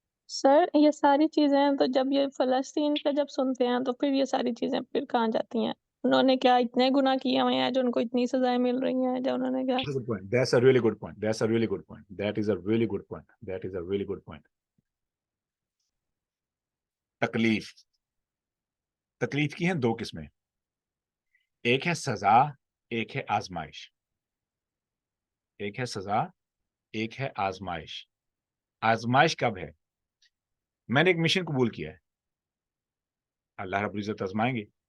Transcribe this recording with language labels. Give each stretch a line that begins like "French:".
Urdu: سر یہ ساری چیزیں تو جب یہ فلسطین کا جب سنتے ہیں تو پھر یہ ساری چیزیں پھر کہاں جاتی ہیں؟ انہوں نے کیا اتنے گناہ کیے ہوئے ہیں جو ان کو اتنی سزائیں مل رہی ہیں، جو انہوں نے کیا؟
English: Good point. That's a really good point. That's a really good point. That is a really good point. That is a really good point.
Urdu: تکلیف، تکلیف کی ہیں دو قسمیں، ایک ہے سزا، ایک ہے آزمائش. ایک ہے سزا، ایک ہے آزمائش. آزمائش کب ہے؟ میں نے ایک مشن قبول کیا ہے، اللہ رب العزت آزمائیں گے.